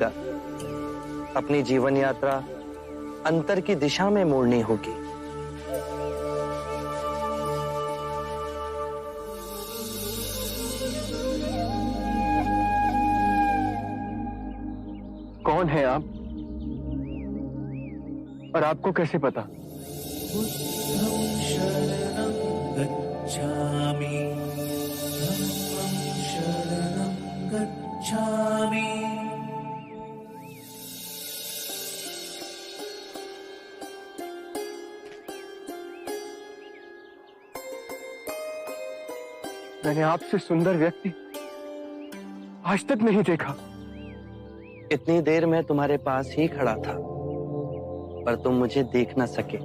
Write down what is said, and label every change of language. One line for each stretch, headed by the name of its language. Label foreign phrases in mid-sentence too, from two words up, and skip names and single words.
Hindi: अपनी जीवन यात्रा अंतर की दिशा में मोड़नी होगी। कौन है आप और आपको कैसे पता?
Pali: शरणं गच्छामि, शरणं गच्छामि।
Hindi: मैंने आपसे सुंदर व्यक्ति आज तक नहीं देखा। इतनी देर मैं तुम्हारे पास ही खड़ा था पर तुम मुझे देख न सके।